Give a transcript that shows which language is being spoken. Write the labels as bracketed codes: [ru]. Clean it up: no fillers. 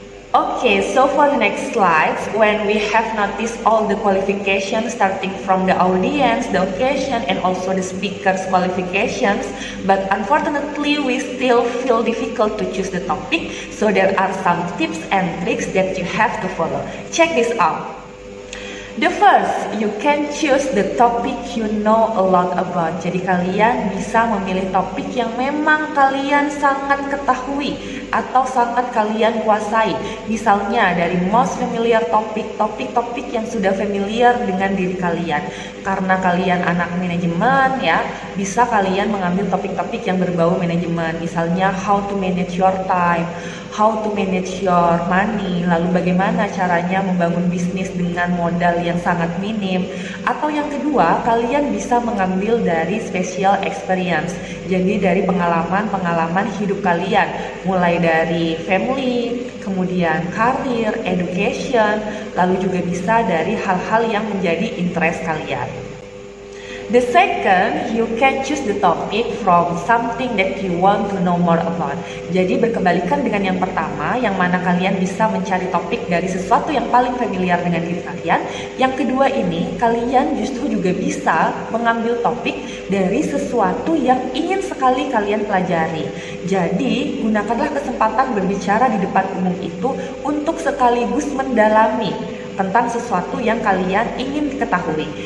[en] Okay, so for the next slides, when we have noticed all the qualifications starting from the audience, the occasion, and also the speaker's qualifications, but unfortunately we still feel difficult to choose the topic, so there are some tips and tricks that you have to follow. Check this out. The first, you can choose the topic you know a lot about. [id] Jadi kalian bisa memilih topik yang memang kalian sangat ketahui atau sangat kalian kuasai. Misalnya dari [en] most familiar topic, [id] topik-topik yang sudah familiar dengan diri kalian. Karena kalian anak manajemen ya, bisa kalian mengambil topik-topik yang berbau manajemen. Misalnya [en] how to manage your time, how to manage your money, [id] lalu bagaimana caranya membangun bisnis dengan modal yang sangat minim. Atau yang kedua, kalian bisa mengambil dari [en] special experience. [id] Jadi dari pengalaman-pengalaman hidup kalian, mulai dari family, kemudian karir, education, lalu juga bisa dari hal-hal yang menjadi interest kalian. [en] The second, you can choose the topic from something that you want to know more about. [id] Jadi berkebalikan dengan yang pertama, yang mana kalian bisa mencari topik dari sesuatu yang paling familiar dengan diri kalian. Yang kedua ini, kalian justru juga bisa mengambil topik dari sesuatu yang ingin sekali kalian pelajari. Jadi, gunakanlah kesempatan berbicara di depan umum itu untuk sekaligus mendalami tentang sesuatu yang kalian ingin ketahui.